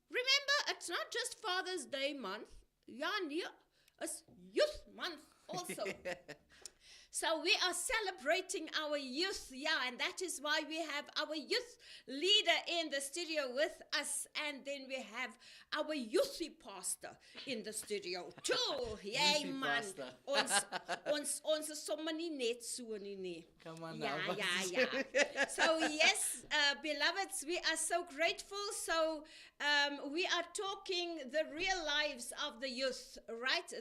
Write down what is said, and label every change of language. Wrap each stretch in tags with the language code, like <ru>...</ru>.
<en>Remember, it's not just Father's Day month. Yeah, it's Youth Month also. So we are celebrating our youth, and that is why we have our youth leader in the studio with us, and then we have our youthy pastor in the studio too. Yay, man.</en> <af>Ons is sommer nie net so nie nie.</af> <en>Come on now. Yeah. So yes, beloveds, we are so grateful. So we are talking the real lives of the youth, right?</en>